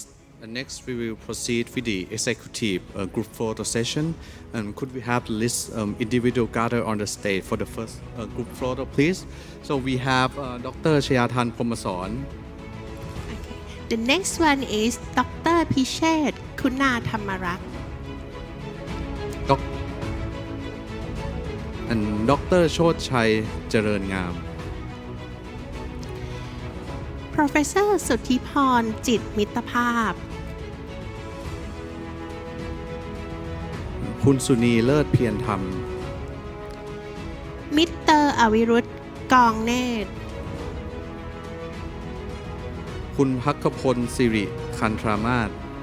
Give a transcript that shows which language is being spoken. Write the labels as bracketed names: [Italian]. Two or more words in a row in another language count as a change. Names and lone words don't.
[English] And next, we will proceed with the executive group photo session. And could we have the list individual gather on the stage for the first group photo, please? So we have Dr. Chayathan Promson. The next one is Dr. Pishet Kunatamarak. And Dr. Chodchai Jarengam. Professor Suthiphon Jit Mittapap. คุณสุนีเลิศเพียรธรรม มิสเตอร์อวิรุธกองเนตร คุณภัคพลสิริคันธรามาศ